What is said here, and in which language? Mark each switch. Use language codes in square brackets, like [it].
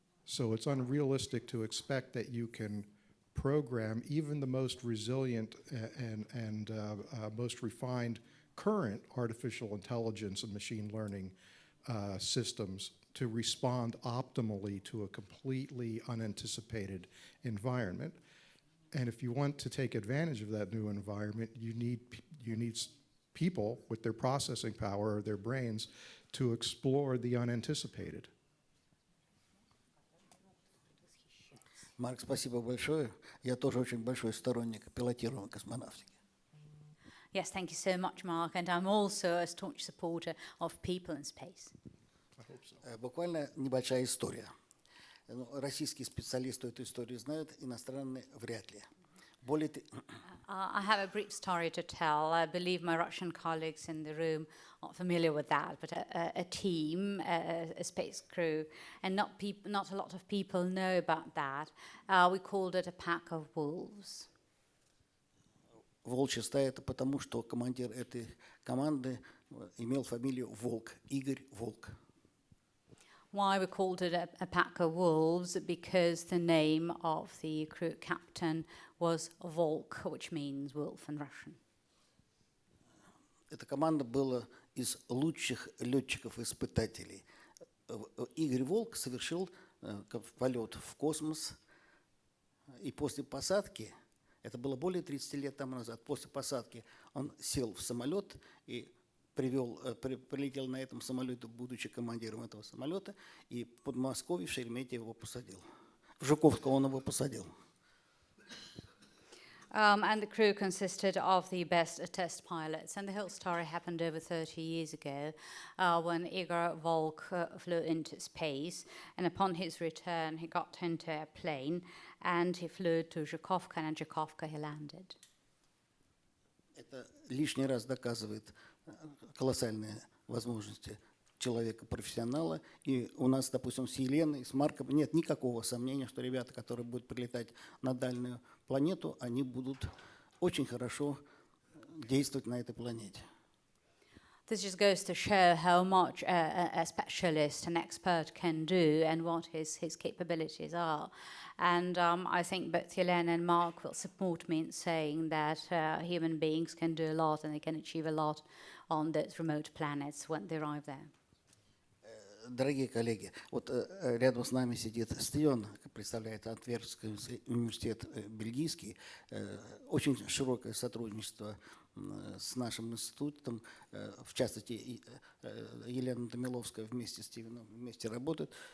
[en] So it's unrealistic to expect that you can program even the most resilient and most refined current artificial intelligence and machine learning systems to respond optimally to a completely unanticipated environment. And if you want to take advantage of that new environment, you need people with their processing power or their brains to explore the unanticipated. [ru] Марк, спасибо большое. Я тоже очень большой сторонник пилотируемой космонавтики. [en] Yes, thank you so much, Mark. And I'm also a staunch supporter of people in space. [ru] Буквально небольшая история. Российские специалисты эту историю знают, иностранные вряд ли. Более [en] I have a brief story to tell. I believe my Russian colleagues in the room are familiar with that, but a team, a space crew, and not a lot of people know about that. We called it a pack of wolves. [ru] волчья стая — это потому, что командир этой команды имел фамилию Волк, Игорь Волк. [en] Why we called it a pack of wolves? Because the name of the crew captain was Volk, which means wolf in Russian. [ru] Эта команда была из лучших летчиков-испытателей. Игорь Волк совершил полет в космос, и после посадки, это было более 30 лет тому назад, после посадки он сел в самолет и прилетел на этом самолете, будучи командиром этого самолета, и в Подмосковье, в Шереметьево его посадил. В Жуковского он его посадил. [en] And the crew consisted of the best test pilots. And the whole story happened over 30 years ago when Igor Volk flew into space. And upon his return, he got into a plane and he flew to Zhukovka, and in Zhukovka he landed. [ru] Это лишний раз доказывает колоссальные возможности человека-профессионала. И у нас, допустим, с Еленой, с Марком нет никакого сомнения, что ребята, которые будут прилетать на дальнюю планету, они будут очень хорошо действовать на этой планете. [en] This just goes to show how much a specialist, an expert can do and what his capabilities are. And I think both Yelena and Mark will support me in saying that human beings can do a lot and they can achieve a lot on those remote planets when they arrive there. [ru] Дорогие коллеги, вот рядом с нами сидит Стивен, представляет Антверпский университет бельгийский. Очень широкое сотрудничество с нашим институтом. В частности, Елена Томиловская вместе с Стивеном вместе работает.